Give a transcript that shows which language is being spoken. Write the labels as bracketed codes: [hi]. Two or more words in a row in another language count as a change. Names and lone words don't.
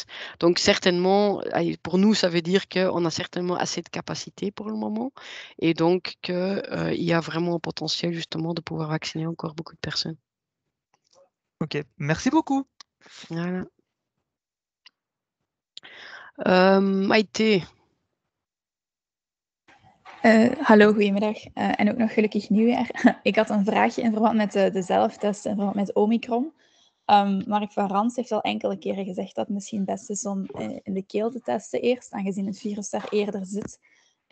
[fr] Donc, certainement, pour nous, ça veut dire qu'on a certainement assez de capacité pour le moment et donc qu'il y a vraiment un potentiel justement de pouvoir vacciner encore beaucoup de personnes. Ok, merci beaucoup. Voilà. Maïté. [nl] Hallo, goedemiddag. En ook nog gelukkig nieuwjaar. Ik had een vraagje in verband met de zelftest, in verband met Omicron. Mark van Rans heeft al enkele keren gezegd dat het misschien best is om in de keel te testen eerst, aangezien het virus daar eerder zit.